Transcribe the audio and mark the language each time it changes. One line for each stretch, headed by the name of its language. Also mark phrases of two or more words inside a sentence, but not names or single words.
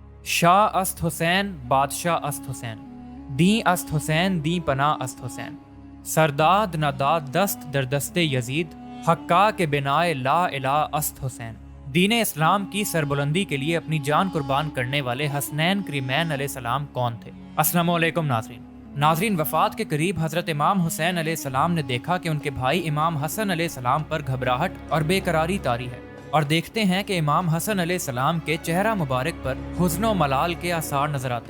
Persian: شاہ است حسین بادشاہ است حسین، دیں است حسین دیں پناہ است حسین، سرداد نداد دست در دست یزید، حقا کے بنائے لا الہ است حسین۔
Urdu: دین اسلام کی سربلندی کے لیے اپنی جان قربان کرنے والے حسنین کریمین علیہ السلام کون تھے؟ السلام علیکم ناظرین، وفات کے قریب حضرت امام حسین علیہ السلام نے دیکھا کہ ان کے بھائی امام حسن علیہ السلام پر گھبراہٹ اور بے قراری طاری ہے، اور دیکھتے ہیں کہ امام حسن علیہ السلام کے چہرہ مبارک پر حزن و ملال کے آثار نظر آتے ہیں۔